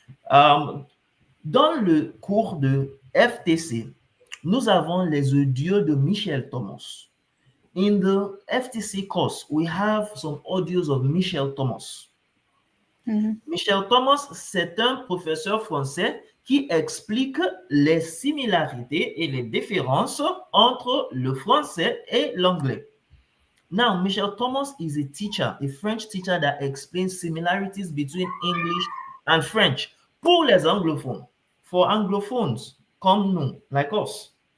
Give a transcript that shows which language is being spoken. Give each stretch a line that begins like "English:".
French: Dans le cours de FTC, nous avons les audios de Michel Thomas.
English: In the FTC course, we have some audios of Michel Thomas.
French: Michel Thomas, c'est un professeur français qui explique les similarités et les différences entre le français et l'anglais.
English: Now, Michel Thomas is a teacher, a French teacher that explains similarities between English and French
French: pour les anglophones,
English: for anglophones
French: comme nous,
English: like us.